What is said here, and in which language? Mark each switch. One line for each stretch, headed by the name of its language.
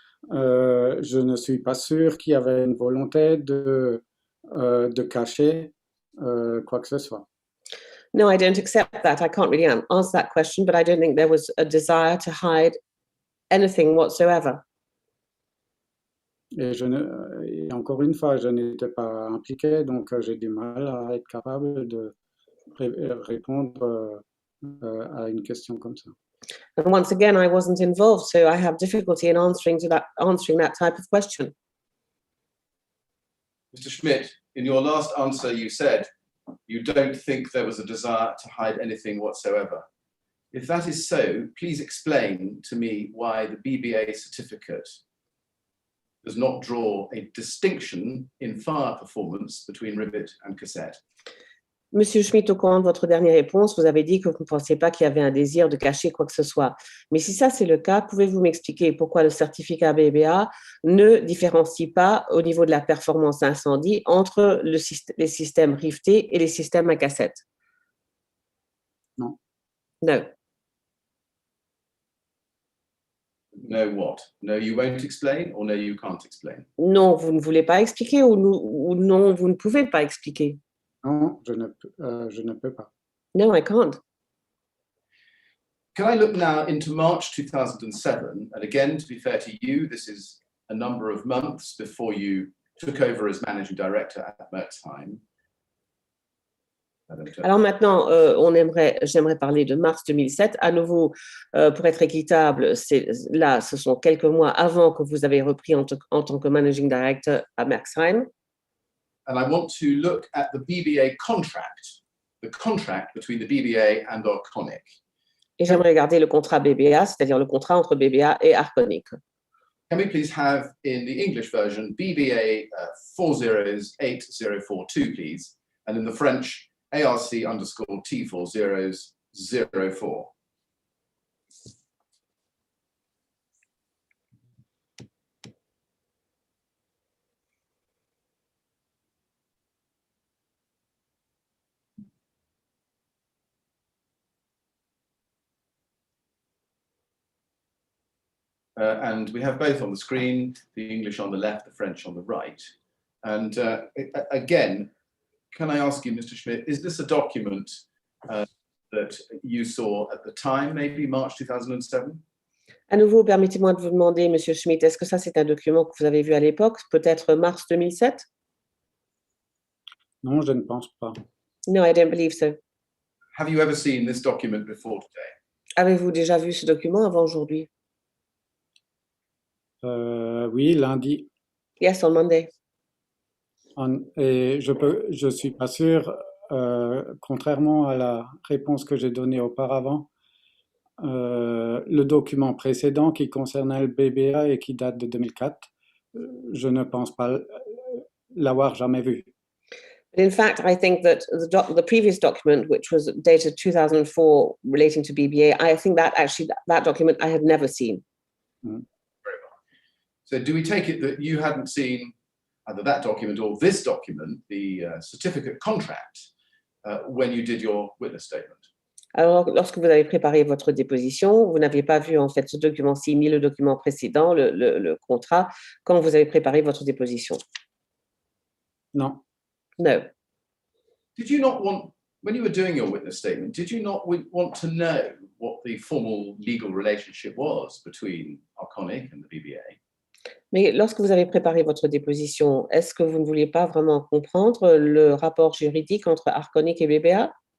French: Je ne suis pas sûr qu'il y avait une volonté de cacher quoi que ce soit.
English: No, I don't accept that. I can't really answer that question, but I don't think there was a desire to hide anything whatsoever.
French: Et encore une fois, je n'étais pas impliqué, donc j'ai du mal à être capable de répondre à une question comme ça.
English: And once again, I wasn't involved, so I have difficulty in answering that type of question. Mr. Schmidt, in your last answer, you said you don't think there was a desire to hide anything whatsoever. If that is so, please explain to me why the Bba certificate does not draw a distinction in fire performance between rivet and cassette.
French: Monsieur Schmidt, au courant de votre dernière réponse, vous avez dit que vous ne pensiez pas qu'il y avait un désir de cacher quoi que ce soit. Mais si ça c'est le cas, pouvez-vous m'expliquer pourquoi le certificat BBA ne différencie pas au niveau de la performance incendie entre les systèmes rivetés et les systèmes à cassette? Non.
English: No. No what? No, you won't explain, or no, you can't explain?
French: Non, vous ne voulez pas expliquer ou non, vous ne pouvez pas expliquer? Non, je ne peux pas.
English: No, I can't. Can I look now into March 2007? And again, to be fair to you, this is a number of months before you took over as managing director at Merck's.
French: Alors maintenant, j'aimerais parler de mars 2007. À nouveau, pour être équitable, ce sont quelques mois avant que vous avez repris en tant que managing director à Merck's.
English: And I want to look at the BBA contract, the contract between the BBA and Arconic.
French: Et j'aimerais regarder le contrat BBA, c'est-à-dire le contrat entre BBA et Arconic.
English: Can we please have, in the English version, BBA 408042, please, and in the French, ARC_T4004. And we have both on the screen, the English on the left, the French on the right. And again, can I ask you, Mr. Schmidt, is this a document that you saw at the time, maybe March 2007?
French: À nouveau, permettez-moi de vous demander, Monsieur Schmidt, est-ce que ça c'est un document que vous avez vu à l'époque, peut-être mars 2007? Non, je ne pense pas.
English: No, I don't believe so. Have you ever seen this document before today?
French: Avez-vous déjà vu ce document avant aujourd'hui? Oui, lundi.
English: Yes, on Monday.
French: Et je suis pas sûr, contrairement à la réponse que j'ai donnée auparavant, le document précédent qui concernait le BBA et qui date de 2004, je ne pense pas l'avoir jamais vu.
English: In fact, I think that the previous document, which was dated 2004 relating to BBA, I think that document I had never seen. Mm. Very well. So do we take it that you hadn't seen either that document or this document, the certificate contract, when you did your witness statement?
French: Alors, lorsque vous avez préparé votre déposition, vous n'aviez pas vu en fait ce document-ci ni le document précédent, le contrat, quand vous avez préparé votre déposition? Non.
English: No. Did you not want, when you were doing your witness statement, did you not want to know what the formal legal relationship was between Arconic and the BBA?
French: Mais lorsque vous avez préparé votre déposition, est-ce que vous ne vouliez pas vraiment comprendre le rapport juridique entre Arconic et BBA?